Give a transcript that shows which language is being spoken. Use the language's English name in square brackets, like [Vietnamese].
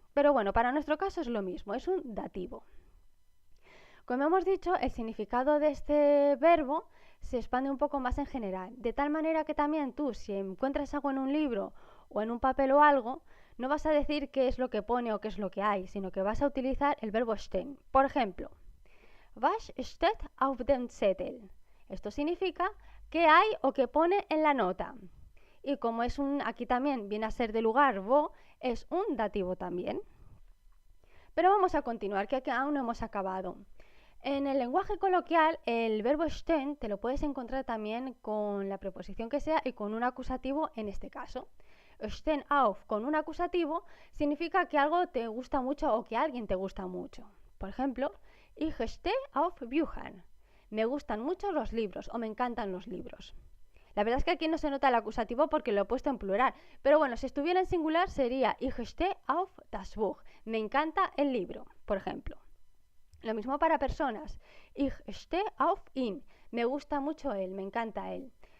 [Spanish] Pero bueno, para nuestro caso es lo mismo, es un dativo. Como hemos dicho, el significado de este verbo se expande un poco más en general, de tal manera que también tú, si encuentras algo en un libro o en un papel o algo, no vas a decir qué es lo que pone o qué es lo que hay, sino que vas a utilizar el verbo stehen. Por ejemplo, [German] was steht auf dem Zettel? [Spanish] Esto significa qué hay o qué pone en la nota. Y como es aquí también viene a ser de lugar, wo, es un dativo también. Pero vamos a continuar, que aquí aún no hemos acabado. En el lenguaje coloquial, el verbo stehen te lo puedes encontrar también con la preposición que sea y con un acusativo en este caso. Stehen auf con un acusativo significa que algo te gusta mucho o que alguien te gusta mucho. Por ejemplo, [German] ich stehe auf Büchern. [Spanish] Me gustan mucho los libros o me encantan los libros. La verdad es que aquí no se nota el acusativo porque lo he puesto en plural, pero bueno, si estuviera en singular sería [German] ich stehe auf das Buch. [Spanish] Me encanta el libro, por ejemplo. Lo mismo para personas. [German] Ich stehe auf ihn. [Spanish] Me gusta mucho él, me encanta él.